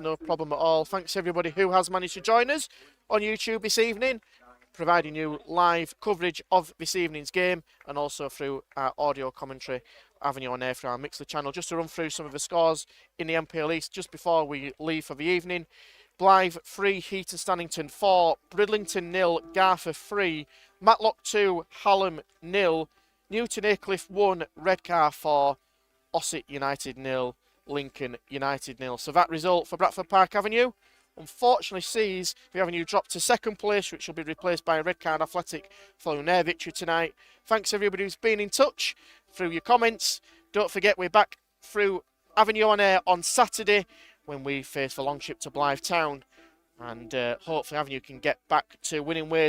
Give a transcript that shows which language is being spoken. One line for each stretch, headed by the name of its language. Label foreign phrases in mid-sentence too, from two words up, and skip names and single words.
English: No problem at all. Thanks everybody who has managed to join us on YouTube this evening, providing you live coverage of this evening's game and also through our audio commentary Avenue on Air for our Mixler channel. Just to run through some of the scores in the MPL East just before we leave for the evening. Blythe 3, Heaton Stannington 4, Bridlington 0, Garther 3, Matlock 2, Hallam 0, Newton Aycliffe 1, Redcar 4, Ossett United 0, Lincoln United 0. So that result for Bradford Park Avenue unfortunately sees the Avenue drop to second place, which will be replaced by Redcar Athletic following their victory tonight. Thanks everybody who's been in touch through your comments. Don't forget we're back through Avenue on Air on Saturday when we face the Longship to Blythe Town, and hopefully Avenue can get back to winning ways.